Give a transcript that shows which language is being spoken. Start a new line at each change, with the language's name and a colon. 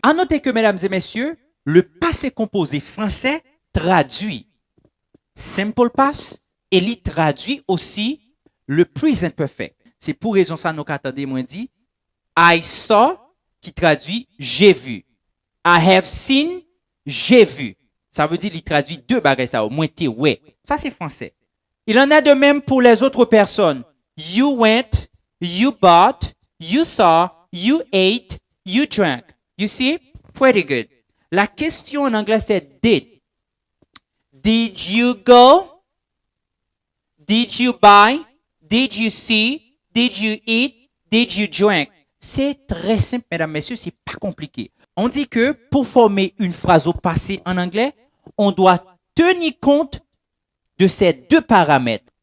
French: À noter que, mesdames et messieurs, le passé composé français traduit simple past et il traduit aussi le present perfect. C'est pour raison ça nous qu'attendez moi dit
English: I saw
French: qui traduit j'ai vu.
English: I have seen,
French: j'ai vu. Ça veut dire il traduit deux bagages ça au moins t'es ouais. Ça c'est français. Il en a de même pour les autres personnes.
English: You went, you bought, you saw, you ate, you drank. You see? Pretty good.
French: La question en anglais c'est did.
English: Did you go? Did you buy? Did you see? Did you eat? Did you drink?
French: C'est très simple, mesdames, messieurs, c'est pas compliqué. On dit que pour former une phrase au passé en anglais, on doit tenir compte de ces deux paramètres.